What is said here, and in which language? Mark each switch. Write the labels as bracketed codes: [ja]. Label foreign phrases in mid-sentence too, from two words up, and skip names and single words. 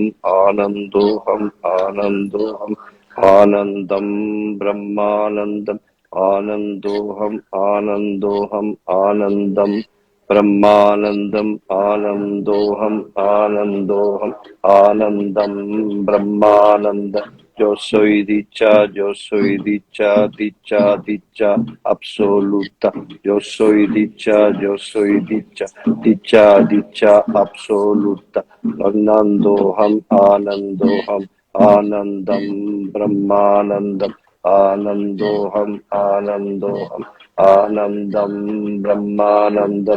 [sa] Anandoham, Anandoham, Anandam, Brahmanandam, Anandoham, Anandoham, Anandam, Brahmanandam, Anandoham, Anandoham, Anandam, Brahmanandam. [es] Yo soy dicha, dicha, dicha absoluta. Yo soy dicha, dicha, dicha absoluta. [sa] Anandoham, Anandoham, Anandam, Brahmanandam, Anandoham, Anandoham, Anandam, Brahmanandam.